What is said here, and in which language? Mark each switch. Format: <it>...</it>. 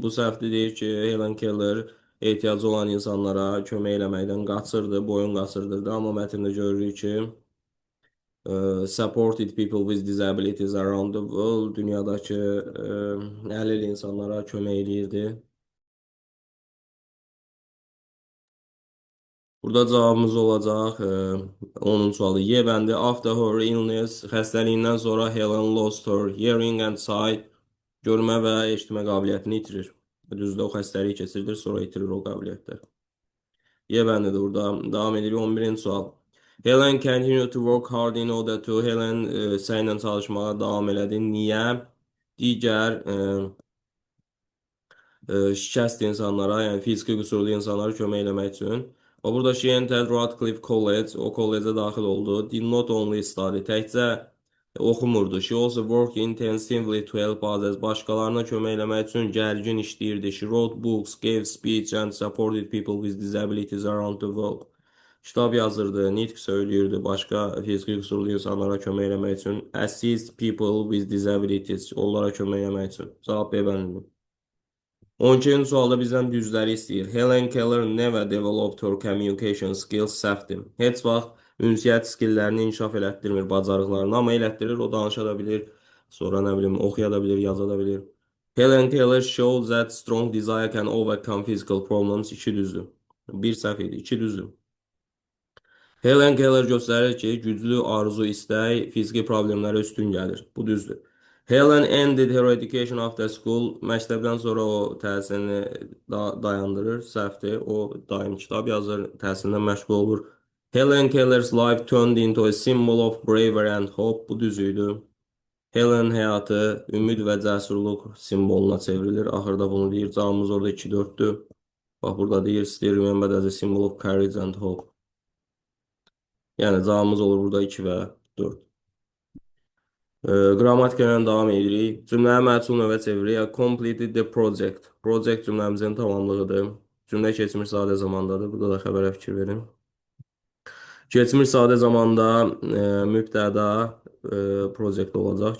<az>Bu səhvdir, deyir ki, Helen Keller ehtiyacı olan insanlara kömək eləməkdən qaçırdı, boyun qaçırdırdı. Amma mətndə görürük ki,</az> <en>supported people with disabilities around the world,</en> <az>dünyadakı əlil insanlara kömək eləyirdi. Burada cavabımız olacaq 10-cu sualı. Y bəndi</az> <en>after her illness,</en> <az>xəstəliyindən sonra Helen</az> <en>lost her hearing and sight,</en> <az>görmə və eşitmə qabiliyyətini itirir. Düzdür, o xəstəlik keçirilir, sonra itirir o qabiliyyətlər. Y bəndidir burada. Davam edirik 11-ci sual.</az> <en>Helen continued to work hard in order to</en> <az>Helen səylə çalışmağa davam elədi. Niyə? Digər şikəst insanlara, yəni fiziki qüsurlu insanlara kömək eləmək üçün. O burada</az> <en>she entered Radcliffe College,</en> <az>o kollecə daxil oldu.</az> <en>Did not only study,</en> <az>təkcə oxumurdu.</az> <en>She also worked intensively to help others.</en> <az>Başqalarına kömək eləmək üçün gərgin işləyirdi.</az> <en>She wrote books, gave speech and supported people with disabilities around the world.</en> <az>Kitab yazırdı, nitq söyləyirdi, başqa fiziki qüsurlu insanlara kömək eləmək üçün.</az> <en>Assist people with disabilities,</en> <az>onlara kömək eləmək üçün. Cavab B bəndidir. 12-ci sualda bizdən düzləri istəyir.</az> <en>Helen Keller never developed her communication skills,</en> <az>səhvdir. Heç vaxt ünsiyyət skilllərini inkişaf elətdirmir, bacarıqlarını, amma elətdirir, o danışa da bilir, sonra nə bilim, oxuya da bilir, yaza da bilir.</az> <en>Helen Keller shows that strong desire can overcome physical problems,</en> <az>2 düzdür. 1 səhv idi, 2 düzdür. Helen Keller göstərir ki, güclü arzu, istək fiziki problemlərə üstün gəlir. Bu düzdür.</az> <en>Helen ended her education after school.</en> <az>Məktəbdən sonra o təhsilini dayandırır. Səhvdir. O daim kitab yazır, təhsilindən məşğul olur.</az> <en>Helen Keller's life turned into a symbol of bravery and hope.</en> <az>Bu düz idi. Helen həyatı ümid və cəsurluq simvoluna çevrilir. Axırda bunu deyir. Cavabımız orada 2-4-dür. Bax burada deyir,</az> <en>still remembered as a symbol of courage and hope.</en> <az>Yəni cavabımız olur burada 2 və 4. Qrammatika ilə davam edirik. Cümləyə məchul növə çeviririk.</az> <en>Completed the project.</en> <az>Project cümləmizin tamamlığıdır. Cümlə keçmiş sadə zamandadır. Burada da xəbərə fikir verin. Keçmiş sadə zamanda mübtəda project olacaq.</az>